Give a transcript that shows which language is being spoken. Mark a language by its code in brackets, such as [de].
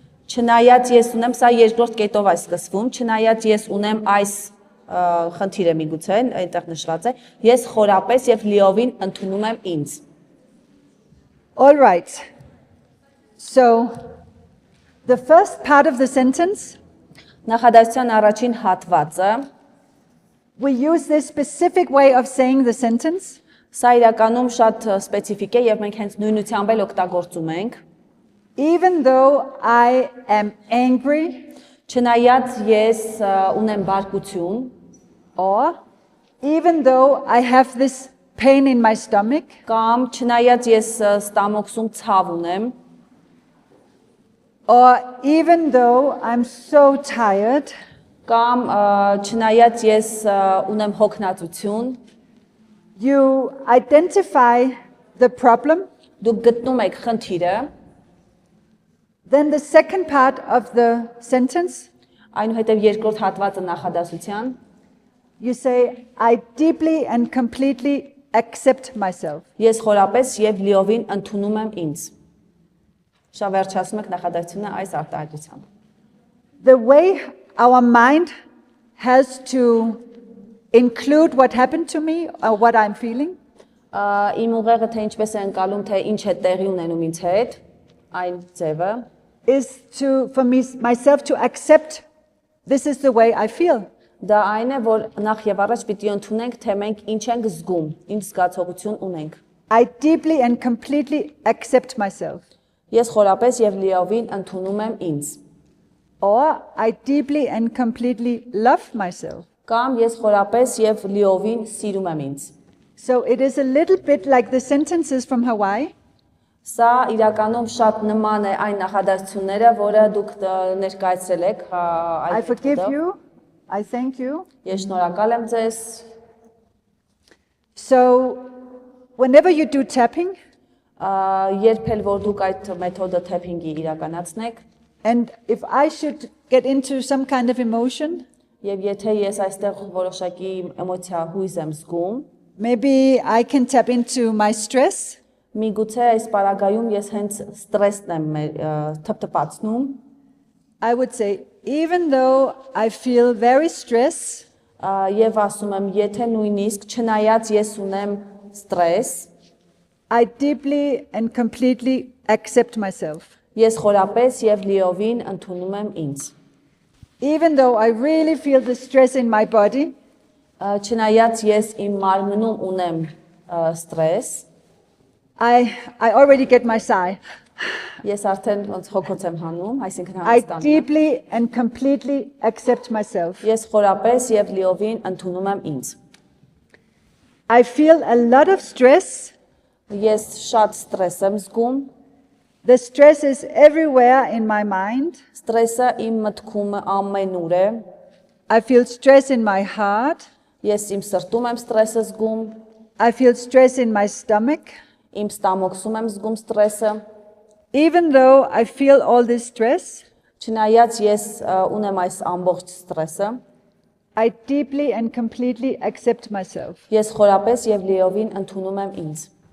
[hy] Չնայած ես ունեմ, սա երկրորդ կետով է սկսվում, չնայած ես ունեմ այս խնդիրը միգուցե, այնտեղ նշված է, ես խորապես եւ լիովին ընդունում եմ ինձ։ [en] All right. So the first part of the sentence, [hy] Նախադասության առաջին հատվածը, [en] we use this specific way of saying the sentence. [hy] Սա իրականում շատ սպეციფიկ է եւ մենք հենց նույնությամբ էլ օգտագործում ենք։ [en] Even though I am angry, [hy] Չնայած ես ունեմ բարկություն, [en] or even though I have this pain in my stomach, [hy] կամ չնայած ես ստամոքսում ցավ ունեմ, [en] or even though I'm so tired, [hy] կամ չնայած ես ունեմ հոգնածություն, [en] you identify the problem. [hy] Դուք գտնում եք խնդիրը, [en] Then the second part of the sentence, [hy] այնուհետև երկրորդ հատվածը նախադասության, [en] you say, I deeply and completely accept myself. [hy] ես խորապես եւ լիովին ընդունում եմ ինձ։ Շա վերջացնում եք նախադասությունը այս արտահայտությամբ։ [en] The way our mind has to include what happened to me or what I'm feeling, [hy] Իմ ուղեղը թե ինչպես է ընկալում, թե ինչ է տեղի ունենում ինձ հետ, այն ձևը, [en] is for myself to accept this is the way I feel. [hy] դա այն է, որ նախ եւ առաջ պիտի ընդունենք, թե մենք ինչ ենք զգում, ինչ զգացողություն ունենք։ [en] I deeply and completely accept myself. [hy] Ես խորապես եւ լիովին ընդունում եմ ինձ։ [en] Or I deeply and completely love myself. [hy] Կամ ես խորապես եւ լիովին սիրում եմ ինձ։ [en] So it is a little bit like the sentences from Hawaii. [hy] Սա իրականում շատ նման է այն նախադասությունները, որը դուք ներկայացրել եք [en] I forgive you. I thank you. [hy] Ես շնորհակալ եմ ձեզ։ [en] So whenever you do tapping, [hy] Երբ էլ որ դուք այդ մեթոդը թեփինգի իրականացնեք, [en] and if I should get into some kind of emotion, [hy] եւ եթե ես այստեղ որոշակի էմոցիա հույզ եմ զգում, [en] maybe I can tap into my stress. [hy] միգուցե այս պարագայում ես հենց ստրեսն եմ թփթփացնում, [en] I would say, even though I feel very stressed, [hy] եւ ասում եմ, եթե նույնիսկ չնայած ես ունեմ ստրես, [en] I deeply and completely accept myself. [hy] ես խորապես եւ լիովին ընդունում եմ ինձ։ [en] Even though I really feel the stress in my body, [hy] Չնայած ես իմ մարմնում ունեմ ստրես, [en] I already get my sigh. [hy] ես արդեն ոնց հոգոց եմ հանում, այսինքն [en] I [hy] հանգստանում։ [en] deeply and completely accept myself. [hy] Ես խորապես եւ լիովին ընդունում եմ ինձ։ [en] I feel a lot of stress. [hy] Ես շատ ստրես եմ զգում, [en] The stress is everywhere in my mind. [hy] ստրեսը իմ մտքում ամենուր է, [en] I feel stress in my heart. [hy] Ես իմ սրտում եմ ստրեսը զգում, [en] I feel stress in my stomach. [hy] իմ ստամոքսում եմ զգում ստրեսը, [en] Even though I feel all this stress, [hy] չնայած ես ունեմ այս ամբողջ ստրեսը, [en] I deeply and completely accept myself. [hy] ես խորապես եւ լիովին ընդունում եմ ինձ։